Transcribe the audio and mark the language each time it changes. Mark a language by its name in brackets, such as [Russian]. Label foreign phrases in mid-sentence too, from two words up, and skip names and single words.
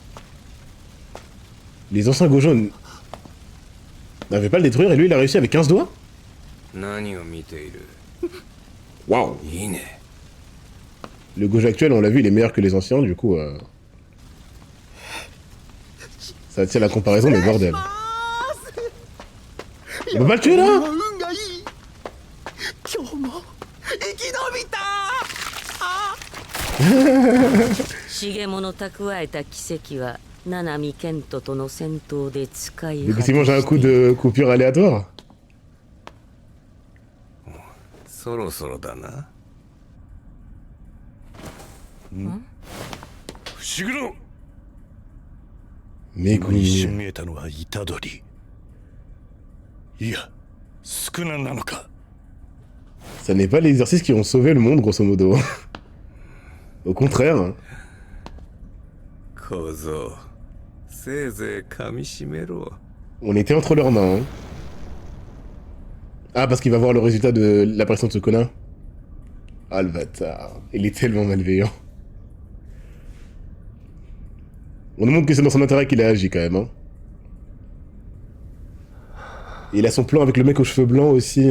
[French] Les anciens Gojo n'avaient pas le détruire et lui il a réussi avec 15 doigts. Waouh. Le Gojo actuel on l'a vu il est meilleur que les anciens du coup ça tient la comparaison mais bordel. On peut pas le tuer là. [Japanese] 重物蓄えた奇跡は七海賢人との戦闘で使い [French] Du coup s'il mange un coup de coupure aléatoire. [Japanese] そろそろだな。伏黒。 [French] Mais [Japanese] 今一瞬見えたのは虎杖。いや、宿儺なのか。 [French] Ça n'est pas les exercices qui ont sauvé le monde grosso modo. Au contraire. Hein. [Japanese] 小僧、せいぜい噛みしめろ。 [French] On était entre leurs mains. Hein. Ah, parce qu'il va voir le résultat de l'apparition de ce connard. Ah, le bâtard. Il est tellement malveillant. On nous montre que c'est dans son intérêt qu'il a agi quand même. Hein. Et il a son plan avec le mec aux cheveux blancs aussi.